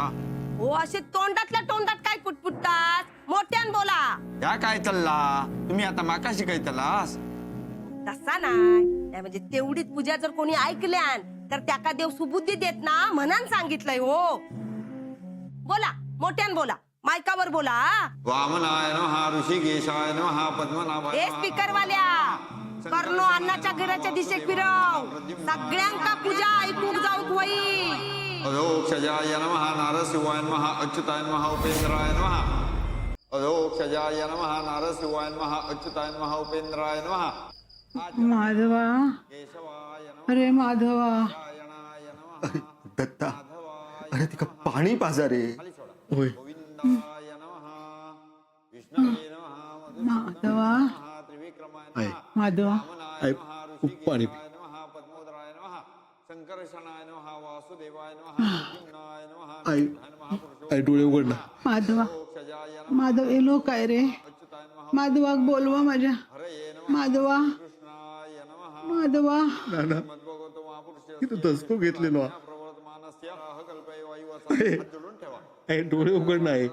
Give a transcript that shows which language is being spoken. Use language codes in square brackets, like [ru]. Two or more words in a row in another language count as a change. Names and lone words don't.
[mr] हो असे तोंडातल्या तोंडात काय पुटपुटतात, मोठ्यान बोला. या काय चालला तुम्ही आता माका शिकायतलास. तसा नाही म्हणजे तेवढीच पूजा जर कोणी ऐकल्यान तर त्याका देव सुबुद्धी देत ना, म्हणून सांगितलंय. हो बोला, मोठ्यान बोला, मायकावर बोला. [sa] वामनाय नमः, ऋषिकेशाय नमः, पद्मनाभाय हे नमः. [mr] स्पीकर वाल्या कर्णो अन्नाच्या घराच्या दिशेक फिरव. सगळ्यांका पूजा ऐकूक जाऊक होई. [sa] अधोक्षजाय नमः, नारसिंहाय नमः, अच्युताय नमः, उपेंद्राय नमः. अधोक्षजाय नमः, नारसिंहाय नमः, अच्युताय नमः, उपेंद्राय नमः. [mr] माधवा, [sa] केशवाय नमः, [mr] अरे माधवा. [sa] नारायणाय नमः. [mr] दत्ता अरे तिका पाणी पाजा रे. होय [sa] गोविंदाय नमः, विष्णवे नमः, [mr] माधवा, [sa] त्रिविक्रमाय [mr] आहे [sa] नमः, [mr] माधवा. आहे खूप पाणी पी. [sa] नमः, पद्मोदराय नमः, संकर्षणाय नमः, वासुदेवाय नमः, प्रद्युम्नाय नमः, [mr] आई आई डोळे उघडणं. माधवा, माधव एलो काय रे. माधवाक बोलवा माझ्या. माधवा, माधवा. नाना इथं दसको घेतलेलो हा. आहे डोळे उघडणं आहे.